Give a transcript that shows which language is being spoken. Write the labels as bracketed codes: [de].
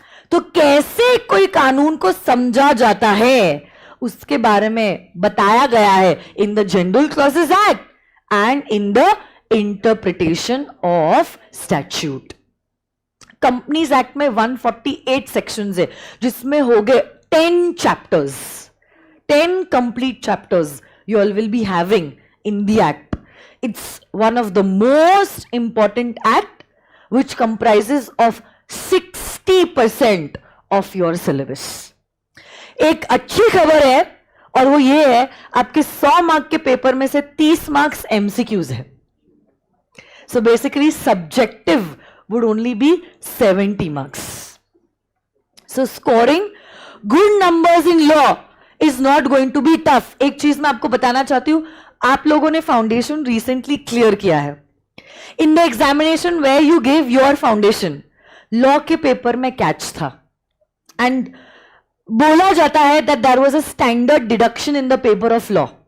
[hi] तो कैसे कोई कानून को समझा जाता है उसके बारे में बताया गया है [en] In the general clauses act and in the interpretation of statute. [hi] Companies act में 148 सेक्शंस है जिसमें हो गए 10 chapters, 10 complete chapters [en] you all will be having in the act. It's one of the most important act which comprises of 60% of your syllabus. [hi] एक अच्छी खबर है और वो ये है आपके 100 मार्क के पेपर में से 30 मार्क्स MCQs है. [en] So basically subjective would only be 70 marks. So scoring good numbers in law is not going to be tough. [hi] एक चीज मैं आपको बताना चाहती हूं, आप लोगों ने फाउंडेशन रिसेंटली क्लियर किया है. [en] in the examination where you give your foundation, [hi] law के पेपर में कैच था [en] And बोला जाता है that there was a standard deduction in the paper of law.